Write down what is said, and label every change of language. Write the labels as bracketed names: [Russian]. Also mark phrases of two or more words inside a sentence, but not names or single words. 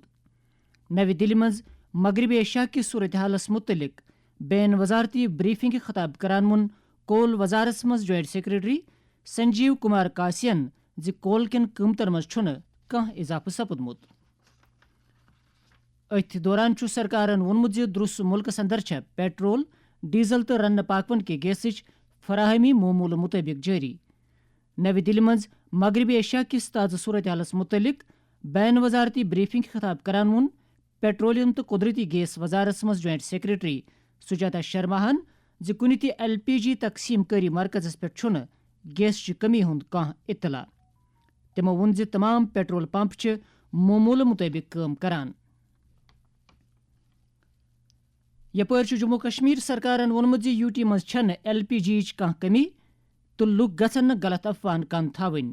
[Kashmiri] نو دلی مز مغربی ایشیا کس صورتحالس متعلق بین وزارتی بریفنگ خطاب کران وون کول وزارت مز جوائنٹ سیکرٹری سنجیو کمار کاسین زِ کول کٮ۪ن قۭمتن مز چھُنہٕ کانٛہہ اضافہٕ سپُدمُت. أتھۍ دوران سرکارن وونمت زِ درس ملکس اندر پیٹرول ڈیزل تو رنہ پاکون کے گیسچ فراہمی معمول مطابق جاری. نوی دلی مز مغربی ایشیا کس تازہ صورتحالس متعلق بین وزارتی بریفنگ خطاب کران وون پیٹرولیم تو قدرتی گیس وزارت مز جوائنٹ سیکرٹری سجاتا شرما زِ کُنہِ تہِ LPG تقسیم کاری مرکزس پٮ۪ٹھ چھُنہٕ گیس چہِ کمی ہُنٛد کانٛہہ اطلاع. تِمو ووٚن زِ تمام پیٹرول پمپ چھِ معموٗلہٕ مُطٲبِق کٲم کران. یپٲرۍ چھُ جموں کشمیر سرکارن ووٚنمُت زِ UT منٛز چھنہٕ LPG یِچ کانٛہہ کمی تہٕ لُکھ گژھن نہٕ غلط افواہن کن تھاوٕنۍ.